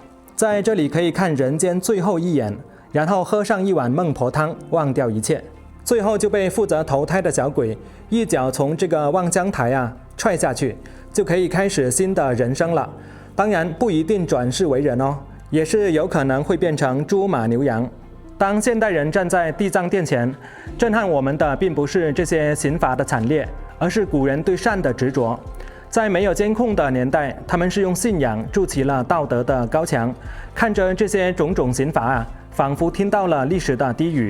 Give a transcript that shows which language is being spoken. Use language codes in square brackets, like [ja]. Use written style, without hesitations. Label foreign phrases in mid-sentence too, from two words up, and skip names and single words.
[zh] 在這裡可以看人間最後一眼，然後喝上一碗孟婆湯，忘掉一切。最後就被負責投胎的小鬼一腳從這個望鄉台啊踹下去，就可以開始新的人生了。當然不一定轉世為人哦，也是有可能會變成豬馬牛羊。當現代人站在地藏殿前，震撼我們的並不是這些刑罰的慘烈，而是古人對善的執着。在沒有監控的年代，他們是用信仰築起了道德的高牆，看着這些種種刑罰啊，仿佛聽到了歷史的低語。